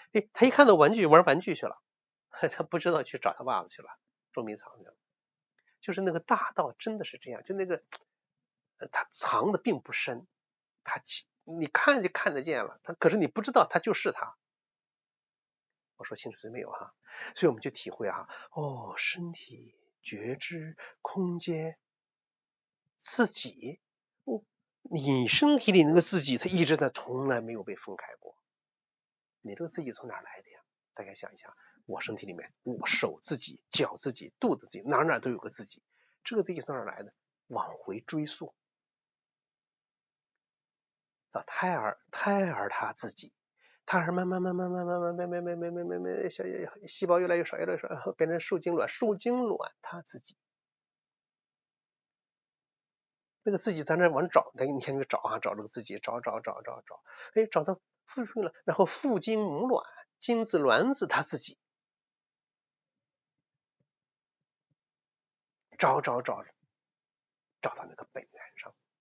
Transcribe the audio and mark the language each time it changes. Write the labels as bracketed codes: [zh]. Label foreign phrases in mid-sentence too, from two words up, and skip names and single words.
[zh] 他一看到玩具玩玩具去了，他不知道去找他爸爸去了，捉迷藏去了。就是那個大道真的是這樣，就那個他藏的並不深，你看就看得見了，可是你不知道他就是他。我說清楚沒有哈？所以我們就體會身體覺知空間自己，你身體裡那個自己，它一直在，從來沒有被分開過。你這個自己從哪來的呀？大家想一想，我身體裡面，我手自己、腳自己、肚子自己，哪都有個自己。這個自己從哪來的？往回追溯到胎兒他自己，胎兒慢慢小細胞越來越少，變成受精卵，受精卵他自己。那個自己在那往找，你看就找這個自己，找，找到復育了，然後父精母卵，精子卵子他自己，找到那個本源上。